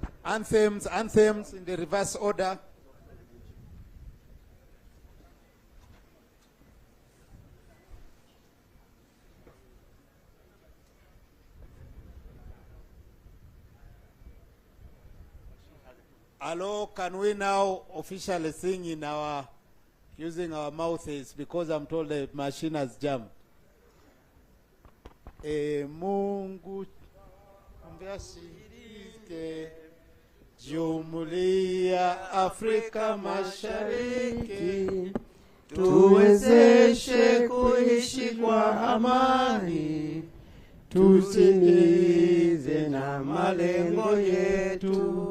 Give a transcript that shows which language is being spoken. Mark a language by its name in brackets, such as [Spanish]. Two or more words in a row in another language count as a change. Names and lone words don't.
[English] Anthems in the reverse order. Hello, can we now officially sing in our, using our mouths, because I'm told the machine has jammed. [Swahili] Mungu mbashirike Jumuiya Afrika Mashariki, tuwezeshe kuishi kwa amani, tutimize na malengo yetu.